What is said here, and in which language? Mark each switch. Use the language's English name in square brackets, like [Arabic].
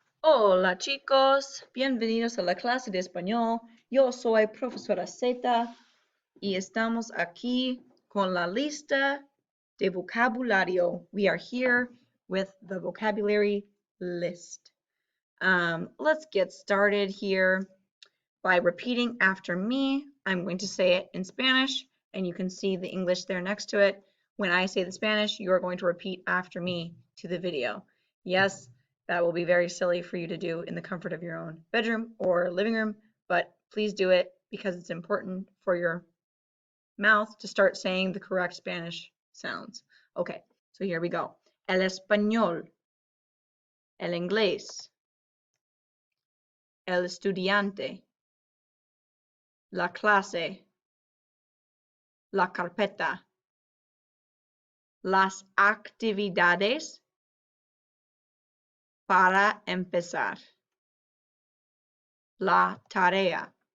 [Spanish] Hola chicos, bienvenidos a la clase de español. Yo soy profesora Z y estamos aquí con la lista de vocabulario. [English] We are here with the vocabulary list. Let's get started here by repeating after me. I'm going to say it in Spanish and you can see the English there next to it. When I say the Spanish, you are going to repeat after me to the video. Yes, that will be very silly for you to do in the comfort of your own bedroom or living room, but please do it because it's important for your mouth to start saying the correct Spanish sounds. Okay, so here we go. [Spanish] El español, el inglés, el estudiante, la clase, la carpeta, las actividades para empezar, la tarea.